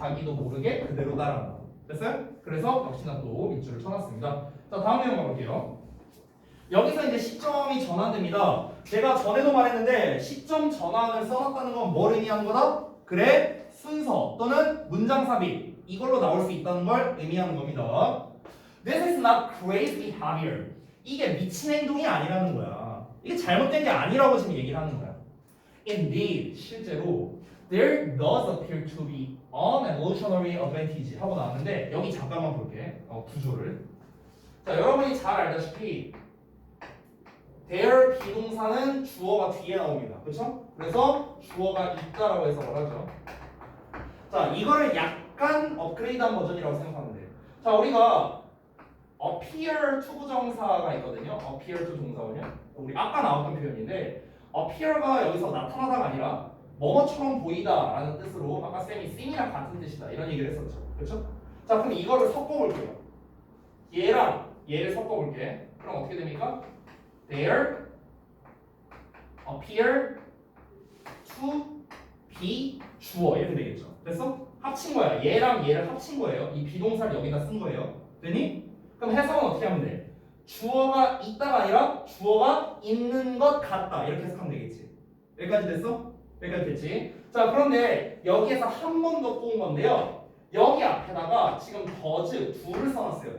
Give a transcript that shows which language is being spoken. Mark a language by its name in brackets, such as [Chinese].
[Korean] 자기도 모르게 그대로 따라한다. 됐어요? 그래서 역시나 또 밑줄을 쳐놨습니다. 자, 다음 내용 가볼게요. 여기서 이제 시점이 전환됩니다. 제가 전에도 말했는데 시점 전환을 써놨다는 건 뭘 의미하는 거다? 그래, 순서 또는 문장 삽입 이걸로 나올 수 있다는 걸 의미하는 겁니다. [English] This is not crazy behavior. [Korean] 이게 미친 행동이 아니라는 거야. 이게 잘못된 게 아니라고 지금 얘기를 하는 거야. [English] Indeed, [Korean] 실제로 [English] there does appear to be an evolutionary advantage [Korean] 하고 나왔는데 여기 잠깐만 볼게. 구조를. 자, 여러분이 잘 알다시피 there 비동사는 주어가 뒤에 나옵니다. 그렇죠? 그래서 주어가 있다라고 해서 말하죠. 자, 이거를 약간 업그레이드한 버전이라고 생각하면 돼요. 자, 우리가 appear to 부정사가 있거든요. appear to 동사원이요. 우리 아까 나왔던 표현인데 appear가 여기서 나타나다가 아니라 뭐뭐처럼 보이다라는 뜻으로 아까 쌤이 seem이랑 같은 뜻이다 이런 얘기를 했었죠. 그렇죠? 자, 그럼 이거를 섞어볼게요. 얘랑 얘를 섞어볼게. 그럼 어떻게 됩니까? [English] There appear to be [Korean] 주어 이렇게 되겠죠. 됐어? 합친 거야. 얘랑 얘를 합친 거예요. 이 비동사를 여기다 쓴 거예요. 되니? 그럼 해석은 어떻게 하면 돼? 주어가 있다가 아니라 주어가 있는 것 같다 이렇게 해석하면 되겠지. 여기까지 됐어? 여기까지 됐지? 자, 그런데 여기에서 한 번 더 꼬은 건데요. 여기 앞에다가 지금 does do를 써놨어요.